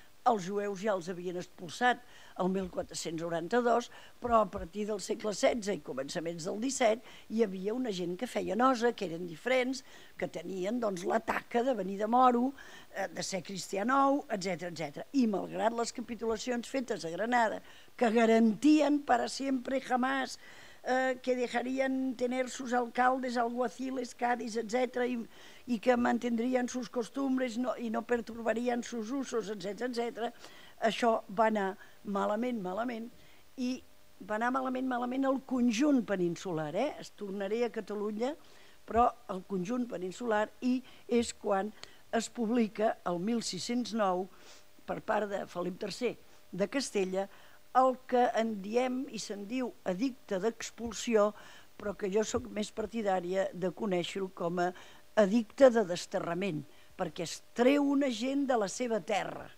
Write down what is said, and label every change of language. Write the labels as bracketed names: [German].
[Catalan] Els jueus ja els havien expulsat el 1492, però a partir del segle XVI i començaments del XVII hi havia una gent que feia nosa, que eren diferents, que tenien la taca de venir de Moro, de ser cristià nou, etc. I malgrat les capitulacions fetes a Granada, que garantien [Spanish] para siempre jamás que dejarían tener sus alcaldes, alguaciles, cadis, etc., y que mantendrían sus costumbres y no perturbarían sus usos, etc. [Catalan] Això va anar malament, i va anar malament el conjunt peninsular. Es tornaré a Catalunya, però el conjunt peninsular, i és quan es publica el 1609 per part de Felip III de Castella el que en diem i se'n diu edicte d'expulsió, però que jo sóc més partidària de conèixer-ho com a edicte de desterrament, perquè es treu una gent de la seva terra.